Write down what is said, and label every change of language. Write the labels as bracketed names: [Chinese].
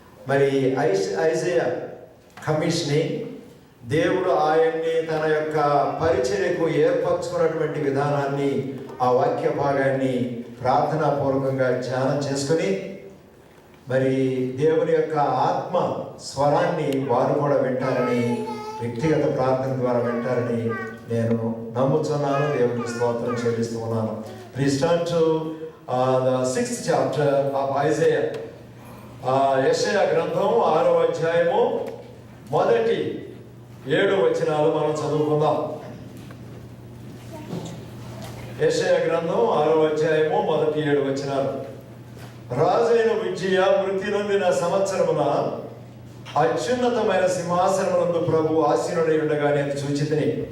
[Telugu] మరి Isaiah commissioning, దేవుడు ఆయన్ని తన యొక్క పరిచర్యకు ఏర్పరచుకున్నటువంటి విధానాన్ని ఆ వాక్య భాగాన్ని ప్రార్థనాపూర్వకంగా ధ్యానం చేసుకుని మరి దేవుని యొక్క ఆత్మ స్వరాన్ని వారు కూడా వింటారని, వ్యక్తిగత ప్రార్థన ద్వారా వింటారని నేను నమ్ముతున్నాను. దేవునికి స్తోత్రం చెల్లిస్తూ ఉన్నాను. [English] Please turn to the 6th chapter of Isaiah. [Telugu] యెషయా గ్రంథం 6వ అధ్యాయము మొదటి 7 వచనాలు మనం చదువుకుందాం. యెషయా గ్రంథం 6వ అధ్యాయము మొదటి 7 వచనాలు. రాజైన ఉజ్జియా మృతి నొందిన సంవత్సరమున అత్యున్నతమైన సింహాసనమునందు ప్రభు ఆసీనుడై ఉండగా నేను చూచితిని.